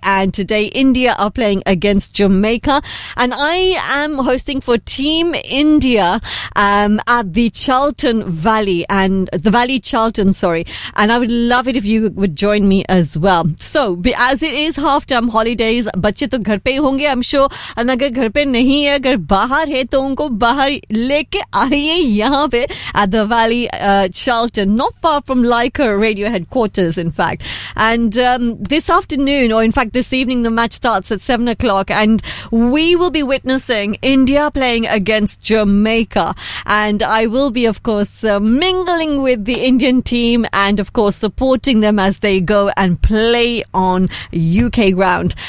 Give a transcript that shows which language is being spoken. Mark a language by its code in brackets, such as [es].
[en] And today, India are playing against Jamaica. And I am hosting for Team India at the Charlton Valley. And the Valley Charlton, sorry. And I would love it if you would join me as well. So, as it is half-term holidays, [hi] bachche to ghar pe hi honge, [en] I'm sure. [hi] And अगर घर पे नहीं है, अगर बाहर है, तो उनको बाहर लेके आइए यहाँ पे [en] at the Valley Charlton. Not far from Leica Radio headquarters, in fact. And this afternoon... In fact, this evening the match starts at 7 o'clock and we will be witnessing India playing against Jamaica. And I will be, of course, mingling with the Indian team and, of course, supporting them as they go and play on UK ground.